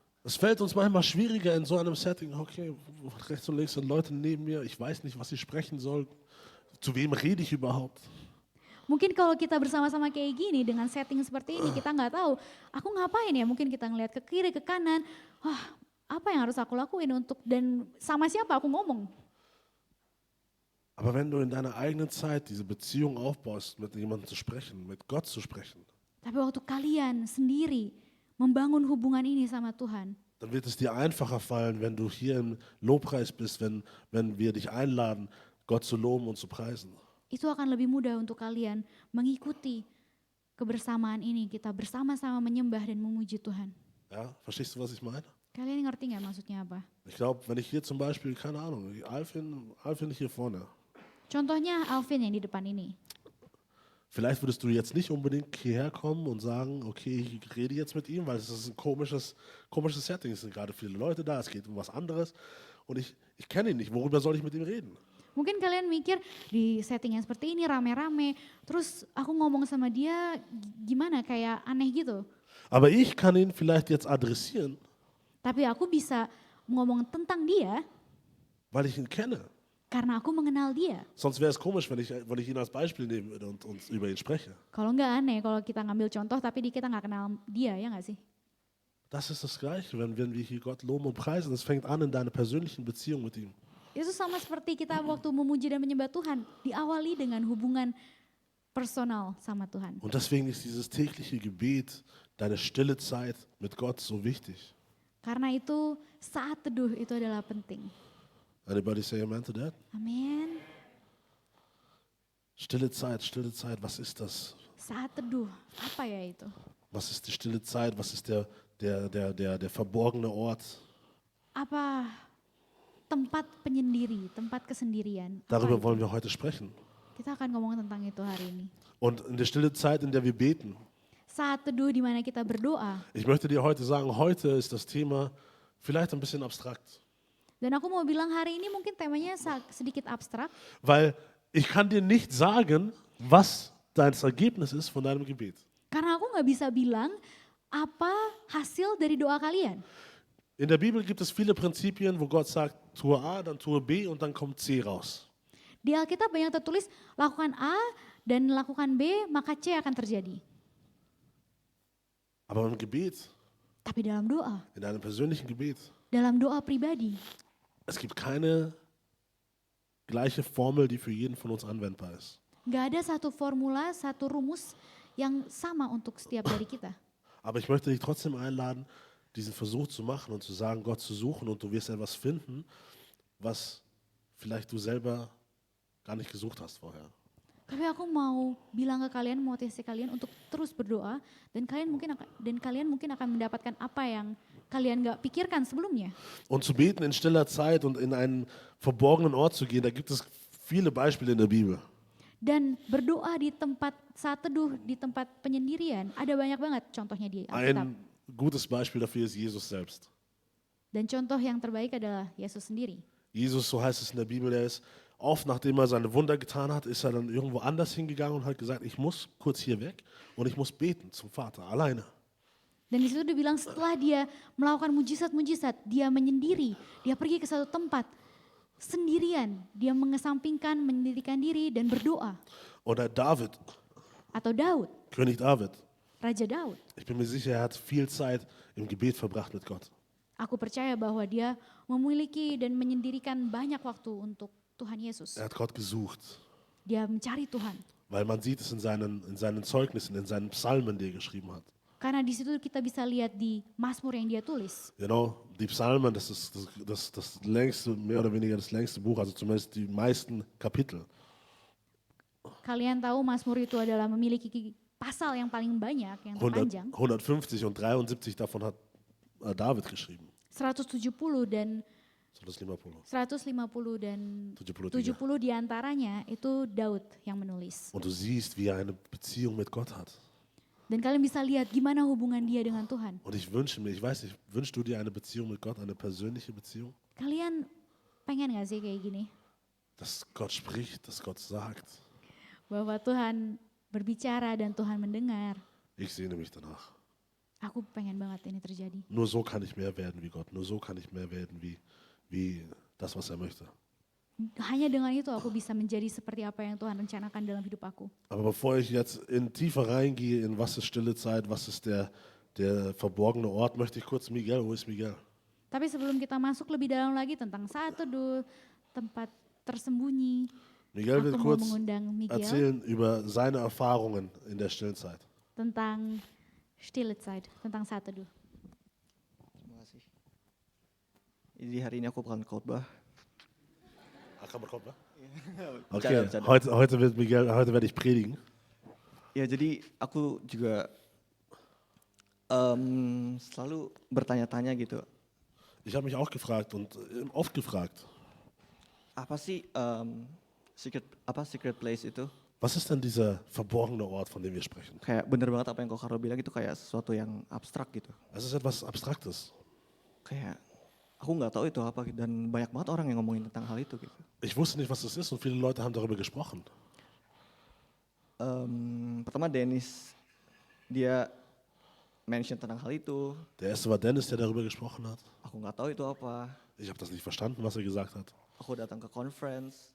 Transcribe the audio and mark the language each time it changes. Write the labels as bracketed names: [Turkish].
[German] Es fällt uns manchmal schwieriger in so einem Setting. Okay, rechts und links sind Leute neben mir, ich weiß nicht, was ich sprechen soll. Zu wem rede ich überhaupt? [Indonesian] Mungkin kalau kita bersama-sama kayak gini dengan setting seperti ini kita nggak tahu, aku ngapain ya? Mungkin kita ngelihat ke kiri, ke kanan, wah apa yang harus aku lakuin dan sama siapa aku ngomong? [German] Aber wenn du in deiner eigenen Zeit diese Beziehung aufbaust, mit jemandem zu sprechen, mit Gott zu sprechen, [Indonesian] Tapi waktu kalian sendiri membangun hubungan ini sama Tuhan, [German] dann wird es dir einfacher fallen, wenn du hier im Lobpreis bist, wenn wir dich einladen, Gott zu loben und zu preisen. [Indonesian] itu akan lebih mudah untuk kalian mengikuti kebersamaan ini, kita bersama-sama menyembah dan memuji Tuhan. [German] Ja, verstehst du, was ich meine? [Indonesian] Kalian ngerti nggak maksudnya apa? [German] Ich glaube, wenn ich hier zum Beispiel, keine Ahnung, Alvin hier vorne, [Indonesian] Contohnya Alvin yang di depan ini. [German] vielleicht würdest du jetzt nicht unbedingt hierher kommen und sagen, okay, ich rede jetzt mit ihm, weil es ist ein komisches Setting, es sind gerade viele Leute da, es geht um was anderes und ich kenne ihn nicht, worüber soll ich mit ihm reden? [Indonesian] Mungkin kalian mikir di setting yang seperti ini rame-rame, terus aku ngomong sama dia gimana kayak aneh gitu. [German] Aber ich kann ihn vielleicht jetzt adressieren, [Indonesian] Tapi aku bisa ngomong tentang dia [German] weil ich ihn kenne. [Indonesian] karena aku mengenal dia. [German] Sonst wäre es komisch, wenn ich ihn als Beispiel nehmen würde und über ihn spreche. [Indonesian] Kalau nggak aneh kalau kita ngambil contoh tapi kita nggak kenal dia, ya nggak sih? [German] Das ist das Gleiche, wenn wir hier Gott loben und preisen. Es fängt an in deiner persönlichen Beziehung mit ihm. [Indonesian] Itu sama seperti kita waktu memuji dan menyembah Tuhan, diawali dengan hubungan personal sama Tuhan. [German] Und deswegen ist dieses tägliche Gebet, deine stille Zeit mit Gott so wichtig. [Indonesian] Karena itu saat teduh itu adalah penting. [English] Anybody say amen to that? [Indonesian] Amin. [German] Stille Zeit, was ist das? [Indonesian] Saat teduh, apa ya itu? [German] Was ist die stille Zeit? Was ist der verborgene Ort? [Indonesian] Apa tempat penyendiri, tempat kesendirian? Apa [German] Darüber [Indonesian] itu? [German] wollen wir heute sprechen. [Indonesian] Kita akan ngomong tentang itu hari ini. [German] Und in der stille Zeit, in der wir beten, [Indonesian] Saat teduh di mana kita berdoa. [German] ich möchte dir heute sagen, heute ist das Thema vielleicht ein bisschen abstrakt. [Indonesian] Dan aku mau bilang hari ini mungkin temanya sedikit abstrak. [German] Weil ich kann dir nicht sagen, was dein Ergebnis ist von deinem Gebet. [Indonesian] Karena aku nggak bisa bilang apa hasil dari doa kalian. [German] In der Bibel gibt es viele Prinzipien, wo Gott sagt, tue A, dann tue B und dann kommt C raus. [Indonesian] Di Alkitab banyak tertulis lakukan A dan lakukan B maka C akan terjadi. [German] Aber im Gebet, [Indonesian] Tapi dalam doa, [German] in deinem persönlichen Gebet, [Indonesian] dalam doa pribadi, [German] es gibt keine gleiche Formel, die für jeden von uns anwendbar ist. [Indonesian] nggak ada satu formula, satu rumus yang sama untuk setiap dari kita. [German] Aber ich möchte dich trotzdem einladen, diesen Versuch zu machen und zu sagen, Gott zu suchen und du wirst etwas finden, was vielleicht du selber gar nicht gesucht hast vorher. [Indonesian] Tapi aku mau bilang ke kalian, motivasi kalian untuk terus berdoa dan kalian mungkin akan mendapatkan apa yang kalian nggak pikirkan sebelumnya. [German] Und zu beten in stiller Zeit und in einen verborgenen Ort zu gehen, da gibt es viele Beispiele in der Bibel. [Indonesian] Dan berdoa di tempat saat teduh, di tempat penyendirian, ada banyak banget contohnya di Alkitab. [German] Ein gutes Beispiel dafür ist Jesus selbst. [Indonesian] Dan contoh yang terbaik adalah Yesus sendiri. [German] Jesus, so heißt es in der Bibel, der ist oft, nachdem er seine Wunder getan hat, ist er dann irgendwo anders hingegangen und hat gesagt, ich muss kurz hier weg und ich muss beten zum Vater, alleine. [Indonesian] Dan di situ dibilang setelah dia melakukan mujizat-mujizat, dia menyendiri, dia pergi ke satu tempat sendirian, dia mengesampingkan, menyendirikan diri dan berdoa. [German] Oder David, [Indonesian] Atau Daud, [German] König David. [Indonesian] Raja Daud. [German] Ich bin mir sicher, er hat viel Zeit im Gebet verbracht mit Gott. [Indonesian] Aku percaya bahwa dia memiliki dan menyendirikan banyak waktu untuk Tuhan Yesus. [German] Er hat Gott gesucht, [Indonesian] Dia mencari Tuhan. [German] weil man sieht es in seinen Zeugnissen, in seinen Psalmen, die er geschrieben hat. [Indonesian] Karena di situ kita bisa lihat di Mazmur yang dia tulis. [German] Genau, die Psalmen, das ist das längste, mehr oder weniger das längste Buch, also zumindest die meisten Kapitel. [Indonesian] Kalian tahu Mazmur itu adalah memiliki pasal yang paling banyak, yang terpanjang. [German] 150 und 73 davon hat David geschrieben. [Indonesian] 170 dan 150. 150 dan 73. 70 diantaranya itu Daud yang menulis. [German] Und du siehst, wie er eine Beziehung mit Gott hat. [Indonesian] Dan kalian bisa lihat gimana hubungan dia dengan Tuhan. [German] Und ich wünsche mir, ich weiß nicht, wünschst du dir eine Beziehung mit Gott, eine persönliche Beziehung? [Indonesian] Kalian pengen gak sih kayak gini? [German] Dass Gott spricht, dass Gott sagt. [Indonesian] Bahwa Tuhan berbicara dan Tuhan mendengar. [German] Ich sehne mich danach. [Indonesian] Aku pengen banget ini terjadi. [German] Nur so kann ich mehr werden wie Gott. Nur so kann ich mehr werden wie das, was er möchte. [Indonesian] Hanya dengan itu aku bisa menjadi seperti apa yang Tuhan rencanakan dalam hidup aku. [German] Aber bevor ich jetzt tiefer reingehe, in was ist stille Zeit, was ist der verborgene Ort, möchte ich kurz Miguel, wo ist Miguel? [Indonesian] Tapi sebelum kita masuk lebih dalam lagi tentang saat teduh, tempat tersembunyi, [German] Miguel will [Indonesian] aku mau [German] kurz [Indonesian] mengundang Miguel [German] erzählen über seine Erfahrungen in der stillen Zeit. [Indonesian] tentang [German] stille Zeit, [Indonesian] tentang saat teduh. Terima kasih. Jadi hari ini aku akan khotbah. Akan berkhotbah? Bercanda, [English] Okay, [Indonesian] bercanda. [German] heute werde ich predigen. [Indonesian] Ya jadi aku juga selalu bertanya-tanya gitu. [German] Ich habe mich auch gefragt und oft gefragt, [Indonesian] Apa sih [English] secret place [Indonesian] itu? [German] was ist denn dieser verborgene Ort, von dem wir sprechen? [Indonesian] Kayak bener banget apa yang Kak Karlo bilang itu kayak sesuatu yang abstrak gitu. [German] Es ist etwas Abstraktes. [Indonesian] Kayak aku nggak tahu itu apa dan banyak banget orang yang ngomongin tentang hal itu gitu. [German] Ich wusste nicht, was das ist und viele Leute haben darüber gesprochen. [Indonesian] Pertama Dennis dia mention tentang hal itu. [German] Der erste war Dennis, der darüber gesprochen hat. [Indonesian] Aku nggak tahu itu apa. [German] Ich habe das nicht verstanden, was er gesagt hat. [Indonesian] Aku datang ke conference